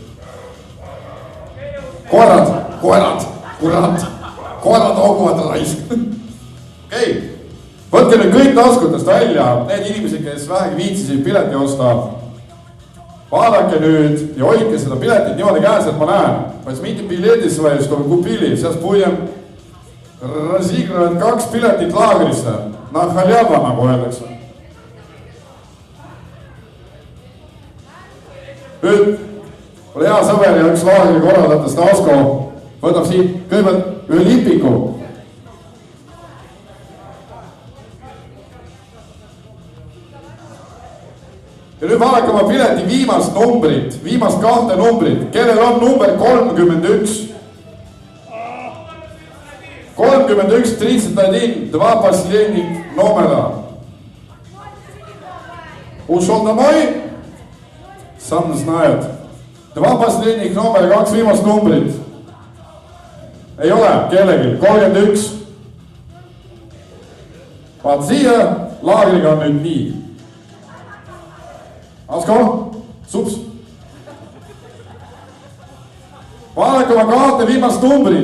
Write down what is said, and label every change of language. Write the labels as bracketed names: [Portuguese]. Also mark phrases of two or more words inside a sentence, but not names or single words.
[Estonian] Koerad, kurat, koerad hooguvad raisk. Okei, võtke nüüd kõik taskutest välja, need inimesed, kes vähegi viitsisid pileti osta. Vaadake nüüd ja hoidke seda piletit niimoodi käes, et ma näen. [Russian] Возьмите билеты свои, чтобы купили. Сейчас будем разыгрывать 2 [Estonian] piletit laagrisse. [Russian] На халяву, [Estonian] nagu öeldakse. Nüüd, ole hea sõber ja üks laagri korraldatest Asko võtab siit kõigepealt ühe lipiku. Ja nüüd vaadake oma pileti viimast numbrit, viimast 2 numbrit, kellel on number 31. [Russian] 31, 31, 2 последних номера. Ушел домой? Сам знает. Два последних номера, [Estonian] 2 viimast numbrit. Ei ole kellelgi, 31. Vaat siia laagriga on nüüd nii. Asko, sups. Vaadake oma kaarte viimast numbrit.